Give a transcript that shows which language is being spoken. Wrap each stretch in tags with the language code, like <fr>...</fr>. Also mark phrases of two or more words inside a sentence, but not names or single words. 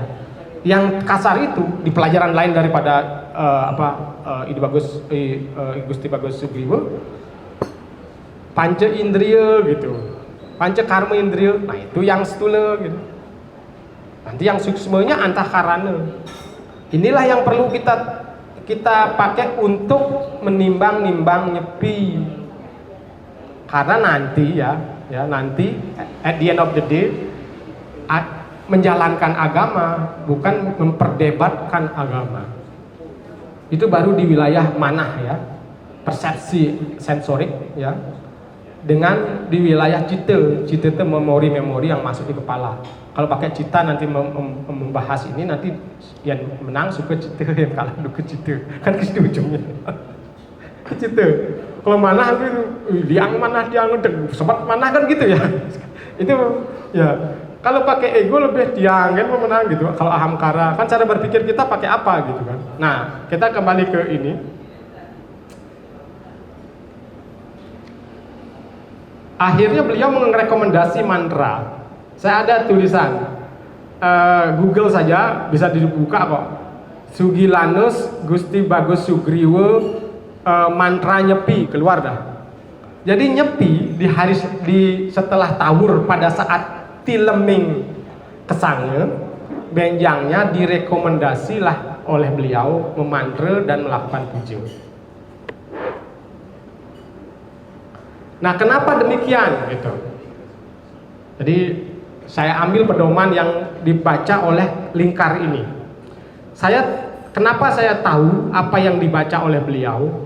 <id>Yang kasar itu di pelajaran lain daripada Gusti Bagus Sugriwa, panca indriya gitu, panca karma indriya, nah itu yang stula gitu. Nanti yang suksmanya antakarana. Inilah yang perlu kita pakai untuk menimbang-nimbang nyepi. Karena nanti nanti</id> <en>at the end of the day</en> <id>menjalankan agama bukan memperdebatkan agama. Itu baru di wilayah manah ya, persepsi sensorik ya. Dengan di wilayah cita itu memori-memori yang masuk di kepala. Kalau pakai cita nanti membahas ini, nanti yang menang suka cita, yang kalah duka cita, kan ke situ ujungnya. Cita. Kalau manah itu diang manah sebat manah kan gitu ya. Itu ya. Kalau pakai ego lebih diang kan menang gitu. Kalau ahamkara kan cara berpikir kita pakai apa gitu kan. Nah, kita kembali ke ini. Akhirnya beliau merekomendasi mantra. Saya ada tulisan, Google saja bisa dibuka kok. Sugilanus Gusti Bagus Sugriwo mantra nyepi, keluar dah. Jadi nyepi setelah tawur pada saat tileming kesangnya, benjangnya direkomendasilah oleh beliau memantra dan melakukan puja. Nah, kenapa demikian gitu? Jadi saya ambil pedoman yang dibaca oleh lingkar ini. Kenapa saya tahu apa yang dibaca oleh beliau?</id>